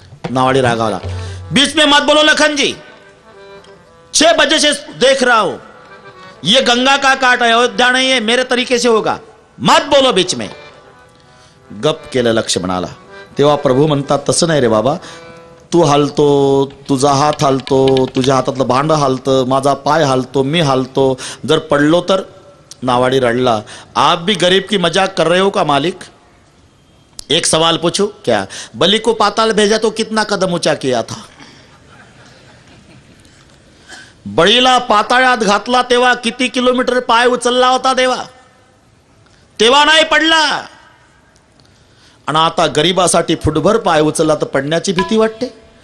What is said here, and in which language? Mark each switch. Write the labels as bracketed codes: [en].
[mr] नावाडी रागावला, [hi] बीच में मत बोलो लखन जी, 6 बजे से देख रहा हूं, ये गंगा का काट है, अयोध्या नहीं है, मेरे तरीके से होगा, मत बोलो बीच में. [mr] गप केलं लक्ष्मणाला. तेव्हा प्रभू म्हणतात, तसं नाही रे बाबा, तू हालतो, तुझा हात हालतो, तुझ्या हातातलं भांड हालतं, माझा पाय हालतो, मी हालतो, जर पडलो तर. नावाडी रडला, [hi] आप भी गरीब की मजाक कर रहे हो का मालिक? एक सवाल पूछूं क्या, बलि को पाताल भेजा तो कितना कदम ऊंचा किया था? [mr] बळीला पाताळात घातला तेव्हा किती किलोमीटर पाय उचलला होता देवा? तेव्हा नाही पडला. आणि आता गरीबासाठी फुटभर पाय उचलला तर पडण्याची भीती वाटते.